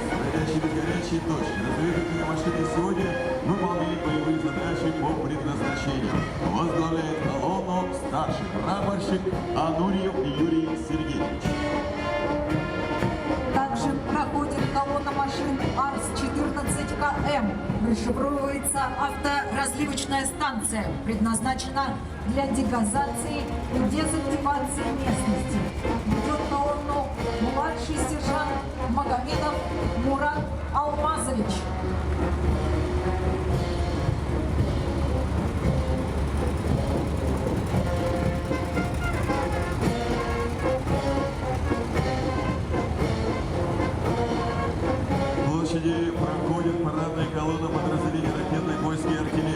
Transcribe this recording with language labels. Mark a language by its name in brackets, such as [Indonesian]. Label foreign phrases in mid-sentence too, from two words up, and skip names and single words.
[Russian] Горячие без горячей точки. Разведывательные машины сегодня выполняют боевые задачи по предназначению. Возглавляет колонну старший прапорщик Анурьев Юрий Сергеевич. Также проходит колонна машин АРС-14КМ. Расшифровывается авторазливочная станция. Предназначена для дегазации и дезактивации местности. Ведет колонну младший сержант Магомедов Мурат Алмазович. Площади проходит парадная колонна подразделений ракетных войск и артиллерии.